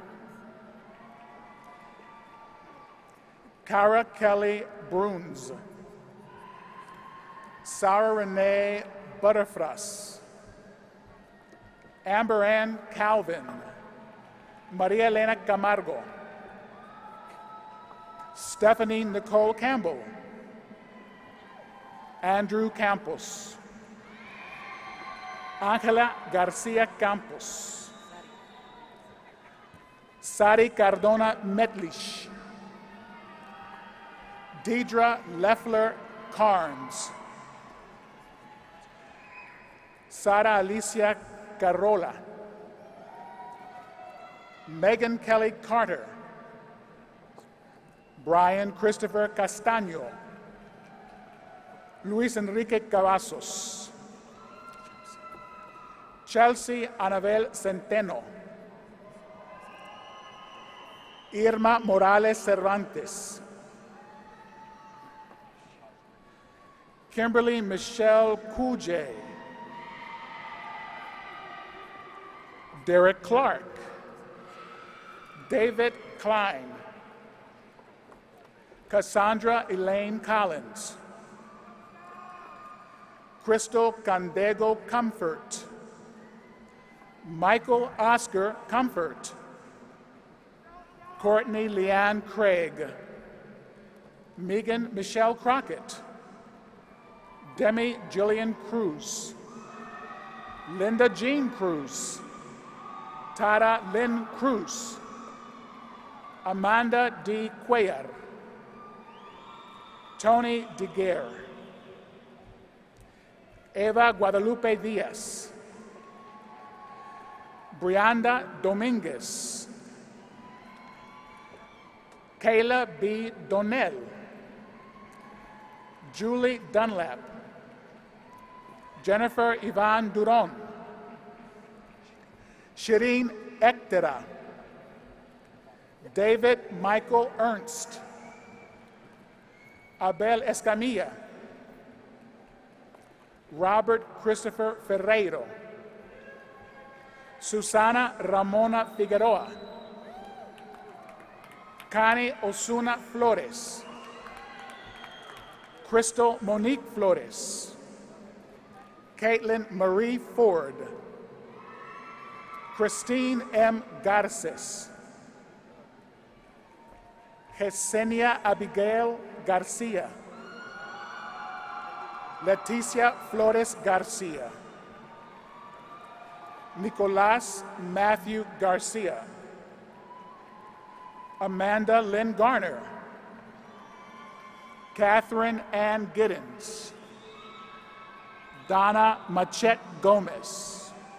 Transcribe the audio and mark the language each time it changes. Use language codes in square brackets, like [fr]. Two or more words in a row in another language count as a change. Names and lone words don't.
[en] Cara Kelly Bruns, Sarah Renee Butterfras, Amber Ann Calvin, Maria Elena Camargo, Stephanie Nicole Campbell, Andrew Campos, Angela Garcia Campos, Sari Cardona Metlish, Deidre Leffler Carnes, Sara Alicia Carola, Megan Kelly Carter, Brian Christopher Castaño, Luis Enrique Cavazos, Chelsea Anabel Centeno, Irma Morales Cervantes, Kimberly Michelle Kuje, Derek Clark, David Klein, Cassandra Elaine Collins, Crystal Candego Comfort, Michael Oscar Comfort, Courtney Leanne Craig, Megan Michelle Crockett, Demi Jillian Cruz, Linda Jean Cruz, Tara Lynn Cruz, Amanda D. Cuellar, Tony DeGuerre, Eva Guadalupe Diaz, Brianda Dominguez, Kayla B. Donnell, Julie Dunlap, Jennifer Yvonne Duron, Shireen Ektera, David Michael Ernst, Abel Escamilla, Robert Christopher Ferreiro, Susana Ramona Figueroa, Connie Osuna Flores, Crystal Monique Flores, Caitlin Marie Ford, Christine M. Garces, Yesenia Abigail Garcia, Leticia Flores Garcia, Nicolas Matthew Garcia, Amanda Lynn Garner, Catherine Ann Giddens, Donna Machette Gomez,